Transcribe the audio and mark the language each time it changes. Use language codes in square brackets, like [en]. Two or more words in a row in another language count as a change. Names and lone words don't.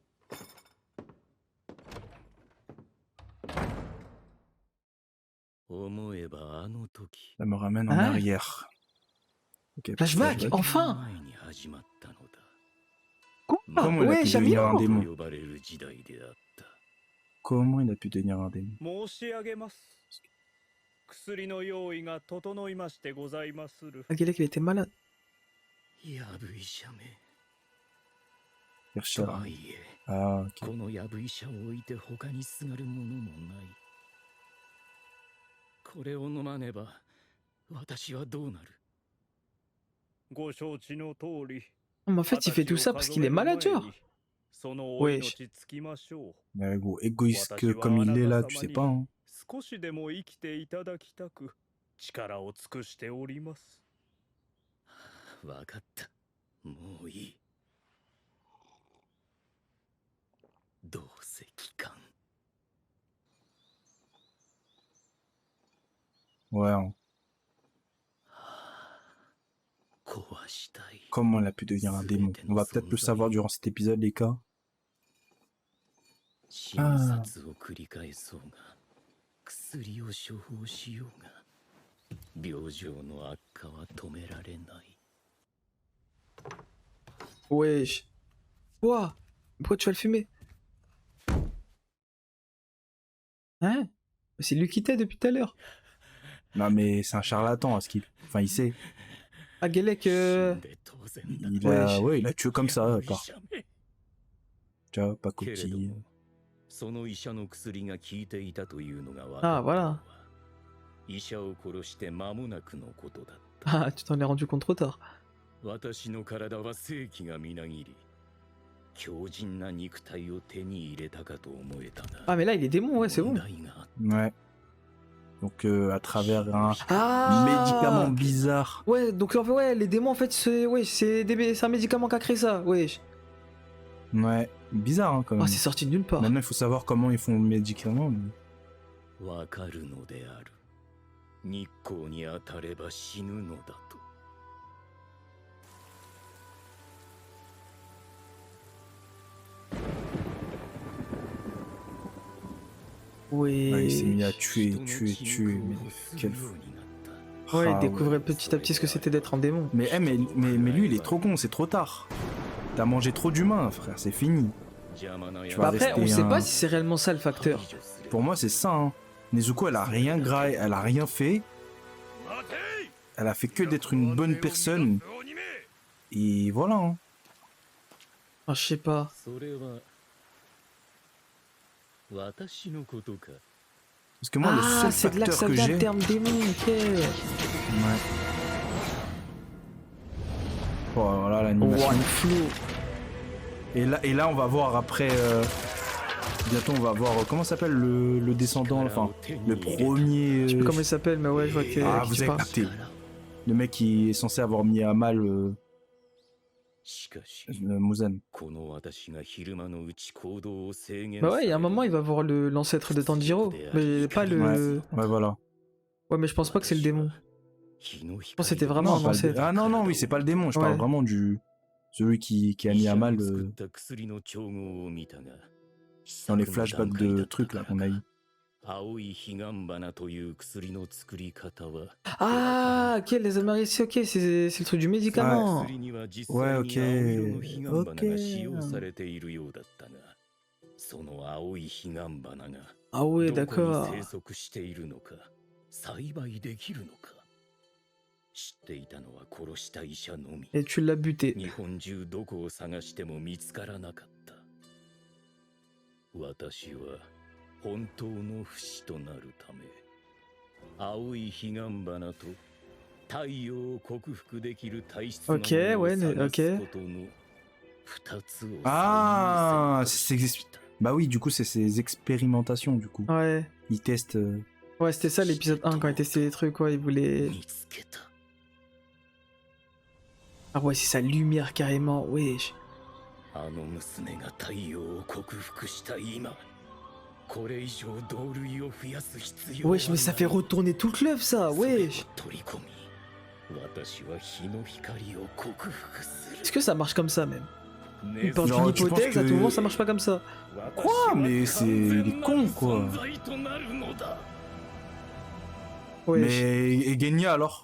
[fr] Ça me ramène en Hein? arrière. Ok, Flashback, enfin. Quoi? Comment il a Ouais, pu devenir un Chamillon. démon? Comment il a pu devenir un démon? [ja] 申し上げます薬の用意が整いましてございまする [fr] Ah, Galek, il était malade. Chercheur. Ah, ok. [ja] このやぶ医者を置いて他にすがるものもないこれを飲まねば私はどうなるご承知の通り [fr] Mais en fait, il fait tout ça parce qu'il est malade, genre. [ja] そのお命つきましょう [fr] Mais gros, égoïste comme il est là, tu sais pas. Hein. [ja] 少しでも生きていただきたく力を尽くしておりますわかったもういいどうせ期間 [fr] Ouais. Hein. [ja] 壊したい [fr] Comment il a pu devenir un démon? On va peut-être le savoir durant cet épisode, les cas. [ja] 診察を繰り返そうが薬を処方しようが病状の悪化は止められない [fr] Wesh. Quoi? Pourquoi tu vas le fumer? Hein? C'est lui qui t'aide depuis tout à l'heure. Non, mais c'est un charlatan, à ce qu'il... Enfin, il sait. Ah, Galek, [ja] 死んで当然だ [fr] Il a... Ouais, il a tué comme ça, d'accord. Tu vois, pas Quel est coquille. [ja] その医者の薬が効いていたというのが分かった [fr] Ah, voilà. [ja] 医者を殺して間もなくのことだった [fr] Ah, tu t'en es rendu compte trop tard. [ja] 私の体は正気がみなぎり強靭な肉体を手に入れたかと思えたが [fr] Ah, mais là, il est démon, ouais, c'est bon. [ja] 問題があっ [fr] Ouais. Donc à travers un Ah médicament bizarre. Ouais, donc en fait, ouais, les démons, en fait, c'est un médicament qui a créé ça, ouais. Ouais, bizarre hein, quand même. Ah, c'est sorti de nulle part. Maintenant il faut savoir comment ils font le médicament. Mais... [ja] わかるのである日光に当たれば死ぬのだと [fr] Ouais. Ah, il s'est mis à tuer. Mais quel fou. Ouais, il Ah, découvrait petit à petit ce que c'était d'être un démon. Mais, mais lui il est trop con, c'est trop tard. T'as mangé trop d'humains frère, c'est fini. Tu vas Bah après, on rester sait un- pas si c'est réellement ça le facteur. Pour moi c'est ça. Hein. Nezuko elle a rien graillé, elle a rien fait. Elle a fait que d'être une bonne personne. Et voilà. Hein. Ah, je sais pas. [ja] それは私のことか [fr] Parce que moi le Ah, seul c'est de là que ça facteur que vient j'ai... le terme démon, ok. Ouais. Oh, voilà Oh, l'animation. le flou. Et là, on va voir après. Bientôt, on va voir. Comment s'appelle le descendant, enfin, le premier. Je sais plus comment il s'appelle, mais ouais, je vois que. Ah, qui vous tu avez parles. capté. Le mec qui est censé avoir mis à mal [ja] しかし Muzan. この私が昼間のうち行動を制限 [fr] Bah ouais, il y a un moment, il va voir l'ancêtre de Tanjiro. Mais pas le. Ouais, voilà. Ouais, mais je pense pas que c'est le démon. [ja] 日の [fr] Je pense que c'était vraiment Non, un pas le ancêtre. Ah non, non, oui, c'est pas le démon. Je Ouais. parle vraiment du. Celui qui a mis à mal [ja] 作った薬の調合を見たが [fr] dans les flashbacks de trucs là qu'on a eu. [ja] 青い彼岸花という薬の作り方は [fr] Ah, ok, les Américains, ok, c'est le truc du médicament. [ja] 薬には実 [fr] ouais, [ja] 際 [fr] ok. [ja] に青色の彼岸花が使用されているようだったが、その青い彼岸花が [fr] Ah ouais, [ja] どこに [fr] d'accord. [ja] 生息しているのか栽培できるのか知っていたのは殺した医者のみ [fr] Et tu l'as buté. [ja] 日本中どこを探しても見つからなかった私は本当の不死となるため青い彼岸花と太陽を克服できる体質のも [fr] Ok, [ja] のを [fr] ouais, [ja] 探 [fr] ok. [ja] すことの二つを [fr] Ah, [ja] 最優先とした [fr] Bah oui, du coup, c'est ses expérimentations, du coup. Ouais. Il teste. Ouais, c'était ça l'épisode 1 quand il testait les trucs, ouais, il voulait. [ja] 見つけた [fr] Ah ouais, c'est sa lumière carrément, wesh. [ja] あの娘が太陽を克服した今これ以上同類を増やす必要は [fr] Wesh, mais ça fait retourner toute l'œuvre, ça, [ja] それを [fr] wesh. [ja] 取り込み私は日の光を克服する [fr] Est-ce que ça marche comme ça même? Il pense Genre, une tu penses hypothèse, à que- tout moment ça marche pas comme ça. Quoi? Mais c'est- il est con, quoi. Wesh. Mais et Genya alors?